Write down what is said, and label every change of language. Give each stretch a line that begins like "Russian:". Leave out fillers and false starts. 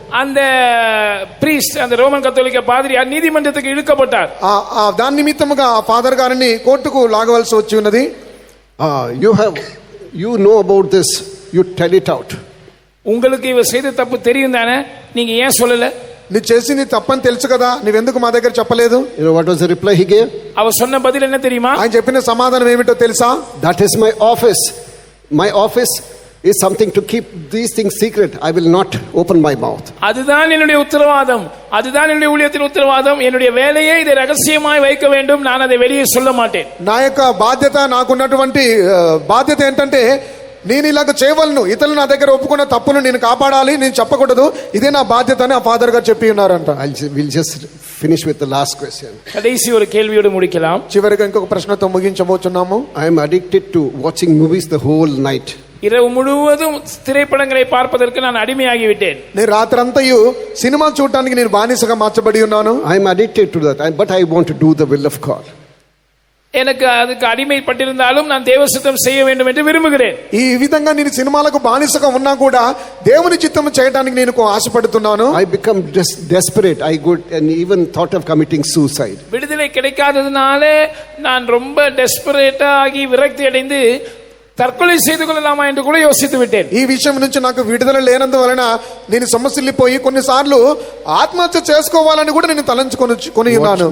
Tamil: அந்த priest, அந்த Roman கத்தோலிக்க பாதிரியார் நீதிமன்றத்துக்கு இழுக்கப்பட்டார்.
Telugu: దాని నిమిత్తముగా ఆ ఫాదర్ గారిని కోర్టుకు లాగవలసి వచ్చి ఉన్నది.
English: You know about this, you tell it out.
Tamil: உங்களுக்கு இவ செய்த தப்பு தெரியும் தானே, நீங்க ஏன் சொல்லல?
Telugu: నీ చేసింది తప్పని తెలుసు కదా, నువ్వెందుకు మా దగ్గర చెప్పలేదు?
English: You know what was the reply he gave?
Tamil: அவர் சொன்ன பதில் என்ன தெரியுமா?
Telugu: ఆయన చెప్పిన సమాధానం ఏమిటో తెలుసా?
English: That is my office. My office is something to keep these things secret. I will not open my mouth.
Tamil: அதுதான் என்னுடைய உத்தரவாதம், அதுதான் என்னுடைய ஊழியத்தின் உத்தரவாதம். என்னுடைய வேலையை இதை ரகசியமாய் வைக்க வேண்டும், நான் அதை வெளியே சொல்ல மாட்டேன்.
Telugu: నా యొక్క బాధ్యత, నాకున్నటువంటి బాధ్యత ఏంటంటే నేను ఇలాగ చేయవలను, ఇతరులు నా దగ్గర ఒప్పుకున్న తప్పును నేను కాపాడాలి, నేను చెప్పకూడదు, ఇదే నా బాధ్యత అని ఆ ఫాదర్ గారు చెప్పి ఉన్నారంట.
English: We'll just finish with the last question.
Tamil: కடைసి ஒரு கேள்வியோடு முடிக்கலாம்.
Telugu: చివరిగా ఇంకొక ప్రశ్నతో ముగించబోతున్నాము.
English: I am addicted to watching movies the whole night.
Tamil: இரவு முழுவதும் திரைப்படங்களை பார்ப்பதற்கு நான் அடிமையாகி விட்டேன்.
Telugu: నేను రాత్రంతయు సినిమా చూడడానికి నేను బానిసగా మార్చబడి ఉన్నాను.
English: I am addicted to that, but I want to do the will of God.
Tamil: எனக்கு அதுக்கு அடிமைப்பட்டிருந்தாலும் நான் தேவ சித்தம் செய்ய வேண்டும் என்று விரும்புகிறேன்.
Telugu: ఈ విధంగా నేను సినిమాలకు బానిసగా ఉన్నా కూడా దేవుని చిత్తము చేయడానికి నేను ఆశపడుతున్నాను.
English: I become just desperate. I go and even thought of committing suicide.
Tamil: விடுதலை கிடைக்காததுனால நான் ரொம்ப டெஸ்பரேட்டா ஆகி விரக்தி அடைந்து தற்கொலை செய்து கொள்ளலாமா என்று கூட யோசித்து விட்டேன்.
Telugu: ఈ విషయం నుంచి నాకు విడుదల లేనందువలన నేను సమస్యలిపోయి కొన్నిసార్లు ఆత్మహత్య చేసుకోవాలని కూడా నేను తలంచుకొని ఉన్నాను.